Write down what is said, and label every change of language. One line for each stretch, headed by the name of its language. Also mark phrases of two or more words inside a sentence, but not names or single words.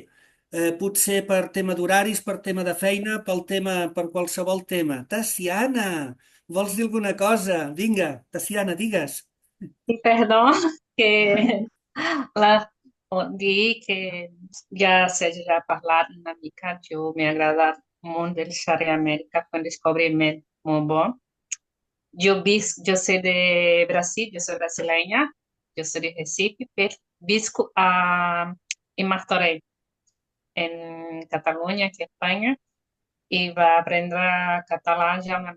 Catalan: Potser per tema d'horaris, per tema de feina, per qualsevol tema. Tassiana, vols dir alguna cosa? Vinga, Tassiana, digues. Sí, perdón, que la di que ja seja já parlat una mica, jo m'he agradat molt del Xarri Amèrica,
Portuguese: foi um descobrimento
Catalan: molt bom.
Portuguese: Jo sei de Brasil, eu sou brasileira, eu sou de Recife,
Catalan: pero visco
Portuguese: em Martorell, em Catalunha, aqui em Espanha, e vai aprender catalã já uma